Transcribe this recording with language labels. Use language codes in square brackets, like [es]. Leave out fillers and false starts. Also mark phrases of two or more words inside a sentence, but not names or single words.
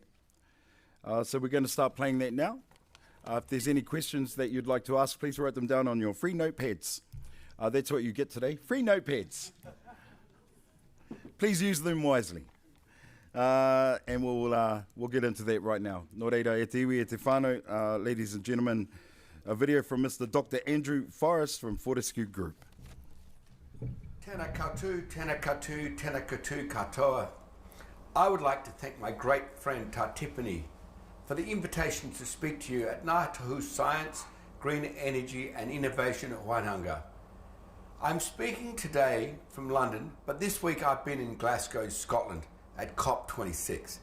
[en] So we're going to start playing that now. If there's any questions that you'd like to ask, please write them down on your free notepads. That's what you get today, free notepads. Please use them wisely. And we'll get into that right now. [mi] Nō reira, e te iwi, e te whānau, [en] ladies and gentlemen, a video from Mr. Dr. Andrew Forrest from Fortescue Group. [mi] Tēnā koutou, tēnā koutou, tēnā koutou katoa. [en] I would like to thank my great friend Tiffany for the invitation to speak to you at Ngā Tahu Science, Green Energy and Innovation at Wananga. I'm speaking today from London, but this week I've been in Glasgow, Scotland at COP26.